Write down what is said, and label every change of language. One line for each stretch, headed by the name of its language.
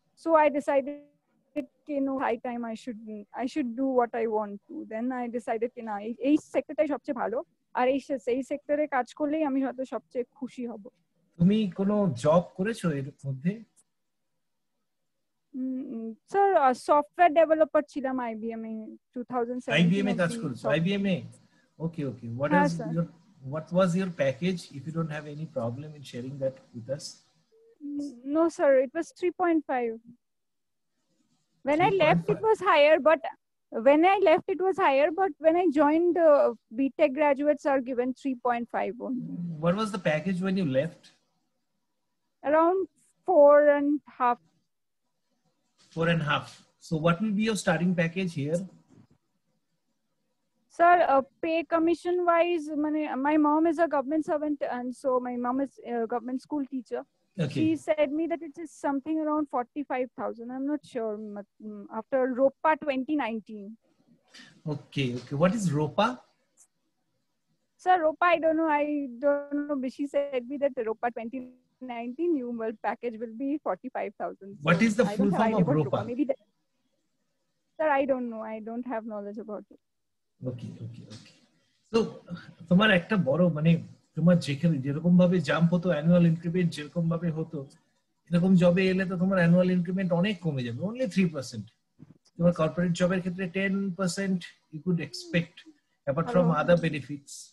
English: So I decided, high time I should do what I want to. Then I decided
Bangla: না এই সেক্টরটাই সবচেয়ে ভালো, আর এই সেক্টরে কাজ করলেই আমি হয়তো সবচেয়ে খুশি হব। তুমি কোনো জব করেছো এর মধ্যে? স্যার সফটওয়্যার ডেভেলপার ছিলাম IBM এ 2017 IBM এ কাজ করেছো? IBM A? Okay.
English: What was your package, if you don't have any problem in sharing that with us? No sir, it was 3.5. When I left it was higher, but when I joined, BTech graduates are given 3.5 only. What was the package when you left? Around 4.5. 4.5. So what will be your starting package here? Sir, pay commission wise, my mom is a government servant, and so my mom is a government school teacher. Okay. She said me that it is something around 45,000. I'm not sure. After ROPA 2019. Okay. What is ROPA? Sir, ROPA, I don't know. But she said me that ROPA 2019 new package will be 45,000. So what is the full form of ROPA? Maybe that. Sir, I don't know. I don't have knowledge about it. Okay.
Bangla: So তোমার একটা বড় তোমার যেরকম ভাবে jump হতো, annual increment যেরকম ভাবে হতো, এরকম জবে এলে তো তোমার অ্যানুয়াল ইনক্রিমেন্ট অনেক কমে যাবে, অনলি 3%। তোমার কর্পোরেট জবের ক্ষেত্রে 10% you could expect apart from other benefits.